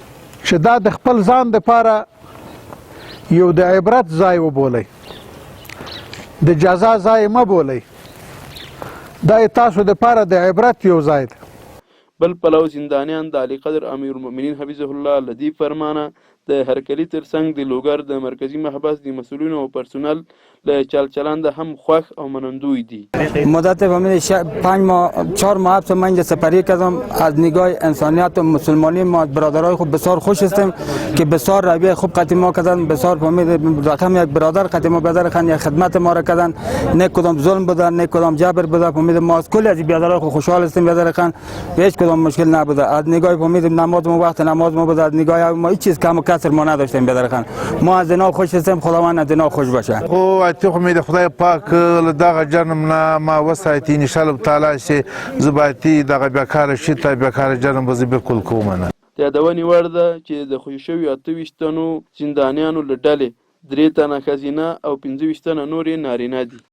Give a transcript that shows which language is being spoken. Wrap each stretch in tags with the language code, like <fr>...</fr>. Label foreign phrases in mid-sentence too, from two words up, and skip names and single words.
<ps>چې دا د خپل ځان دپاره یو د عبرت ځای وبولئ، د جزا ځای مه بولئ. دا تاسو دپاره د عبرت یو ځای دی. بل پلو زندانیان د علي قدر امیر المؤمنین</ps> <ar>حفظه الله</ar> <ps>له دې فرمانه د هرکلي ترڅنګ د لوګر د مرکزي محبس د مسئولینو او پرسونل له چلچلند هم خوښ او منندوی دي.</ps> <fa>مدت 5 ماه 4 ماه حبس من سپری کردم. از نگاه انسانیت و مسلمانی ما برادرای خوب بسیار خوش هستیم که بسیار رویه خوب قدم ما کردن، بسیار فهمید رقم یک برادر قدم ما برادر خان یک خدمت ما را کردن، نه کدام ظلم بوده نه کدام جبر بوده. فهمید ما از کل از برادرای خوب خوشحال هستیم. برادر خان هیچ کدام مشکل نبوده. از نگاه فهمید نماز ما وقت نماز ما بوده، از نگاه ما هیچ چیز کم و کسر ما نداشتیم. برادر خان ما از اینا خوش هستیم. خداوند از اینا خوش باشه.</fa> <ps>اتي خو مې د خدای پاک له دغه جرم نه ما وساتي</ps> <ar>انشاءالله تعالی</ar> <ps>چې زه به اتي دغه بیکاره شي ته بیکاره جرم به زه بالکل کوم نه. د یادونې وړ ده چې د خوشي شویو 28 تنو زندانیانو له ډلې 3 تنه ښځینه او 25 تنه نور یې نارینه دي.</ps>